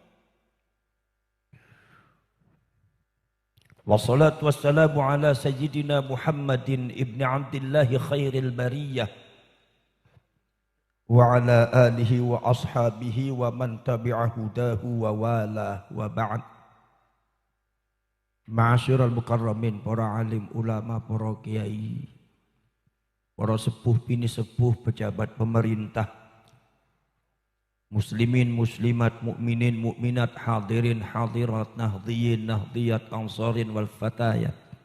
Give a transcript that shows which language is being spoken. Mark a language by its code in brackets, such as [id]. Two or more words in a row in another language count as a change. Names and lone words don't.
[ar] والصلاة والسلام على سيدنا محمد ابن عبد الله خير البرية وعلى آله وأصحابه ومن تبع هداه ووالى وبعد. معاشر المكرمين, [id] para alim ulama, para kiai, para sepuh bini sepuh, pejabat pemerintah, muslimin muslimat, mukminin mukminat, hadirin hadirat, nahdhiyin nahdhiyat, ansarin wal fatayat.